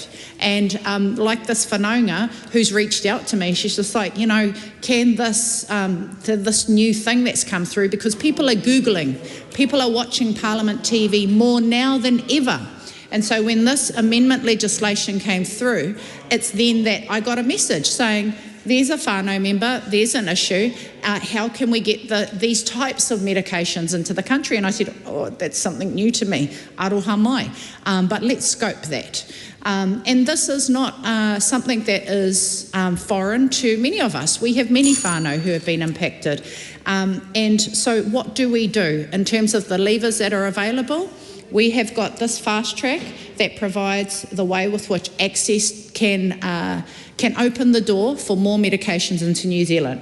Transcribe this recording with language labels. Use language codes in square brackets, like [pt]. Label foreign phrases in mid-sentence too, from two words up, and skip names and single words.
[en] And like this whanaunga who's reached out to me, she's just like, can this new thing that's come through, because people are Googling, people are watching Parliament TV more now than ever. And so when this amendment legislation came through, it's then that I got a message saying, there's a whānau member, there's an issue, how can we get these types of medications into the country? And I said, oh, that's something new to me, [mi] aroha mai, [en] but let's scope that. And this is not something that is foreign to many of us. We have many whānau who have been impacted. And so what do we do in terms of the levers that are available? We have got this fast track that provides the way with which access can open the door for more medications into New Zealand.